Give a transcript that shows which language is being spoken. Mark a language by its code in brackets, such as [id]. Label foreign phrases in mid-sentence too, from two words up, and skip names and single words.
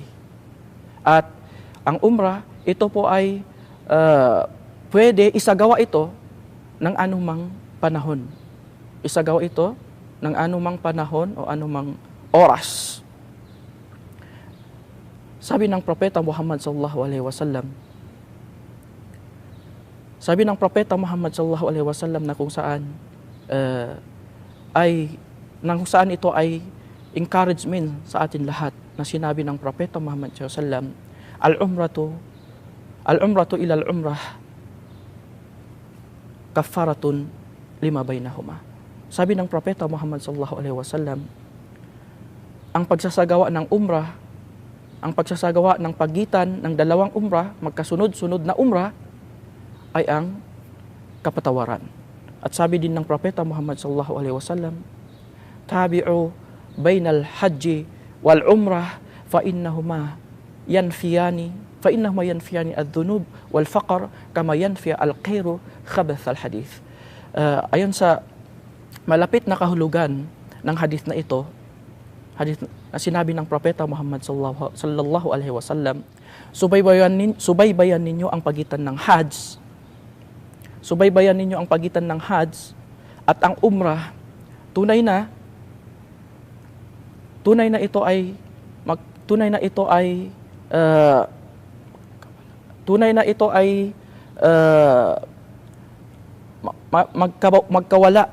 [tl] At ang umrah, ito po ay pwede isagawa ito ng anumang panahon. Isagawa ito ng anumang panahon o anumang oras. Sabi ng Propeta Muhammad [ar] صلى الله عليه وسلم, [tl] na kung saan ito ay encouragement sa atin lahat, na sinabi ng Propeta Muhammad [ar] صلى الله عليه وسلم, العمرة إلى العمرة كفارة لما بينهما. [tl] Sabi ng Propeta Muhammad [ar] صلى الله عليه وسلم, [tl] ang pagsasagawa ng umrah, ang pagsasagawa ng pagitan ng dalawang umrah, magkasunod-sunod na umrah, ay ang kapatawaran. At sabi din ng Propeta Muhammad [ar] صلى الله عليه وسلم, تابعوا بين الحج والعمرة فإنهما ينفيان الذنوب والفقر كما ينفي الكير خبث الحديث. [tl] Ayon sa malapit na kahulugan ng hadith na ito, hadith na sinabi ng Propeta Muhammad [ar] صلى الله عليه وسلم, [tl] subaybayan ninyo ang pagitan ng hajj. Subaybayan ninyo ang pagitan ng hajj at ang umrah. Tunay na ito ay magkawala.